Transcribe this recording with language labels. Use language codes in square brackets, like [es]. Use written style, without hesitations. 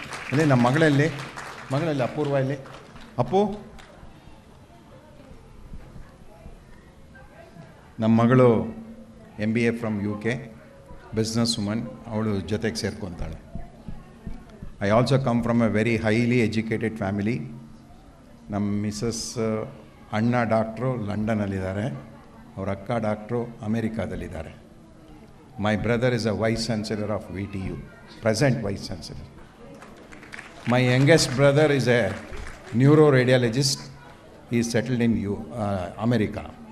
[kn] ಅಲ್ಲೇ ನಮ್ಮ ಮಗಳಲ್ಲಿ ಅಪೂರ್ವ ಇಲ್ಲಿ ಅಪ್ಪು, ನಮ್ಮ ಮಗಳು MBA from UK, business woman, ಅವಳು ಜೊತೆಗೆ ಸೇರ್ಕೊತಾಳೆ. [en] I also come from a very highly educated family. [kn] ನಮ್ಮ ಮಿಸಸ್ ಅಣ್ಣ ಡಾಕ್ಟ್ರು ಲಂಡನಲ್ಲಿದ್ದಾರೆ, ಅವ್ರ ಅಕ್ಕ doctor ಅಮೇರಿಕಾದಲ್ಲಿದ್ದಾರೆ. [en] My brother is a vice chancellor of VTU, present vice chancellor. My youngest brother is a neuro radiologist, ಈ settled in America.